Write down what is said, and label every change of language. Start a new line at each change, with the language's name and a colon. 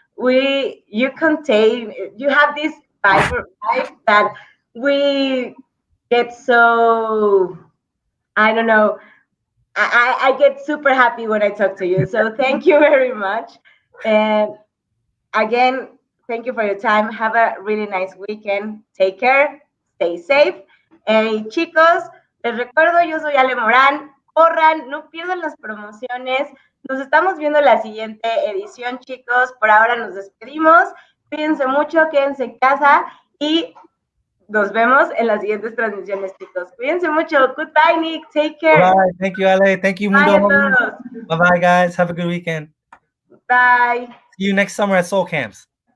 English: You have this vibe that we get so, I don't know, I get super happy when I talk to you. So thank you very much. And again, thank you for your time. Have a really nice weekend. Take care. Stay safe.
Spanish: Chicos, les recuerdo, yo soy Ale Morán. Corran, no pierdan las promociones. Nos estamos viendo en la siguiente edición, chicos. Por ahora nos despedimos. Cuídense mucho, quédense en casa y nos vemos en las siguientes transmisiones, chicos. Cuídense mucho.
English: Goodbye, Nick. Take care. Bye. Thank you, Ale. Thank you, Mundo.
Spanish: Bye a todos.
English: Bye-bye, guys. Have a good weekend. Bye. See you next summer at Soul Camps.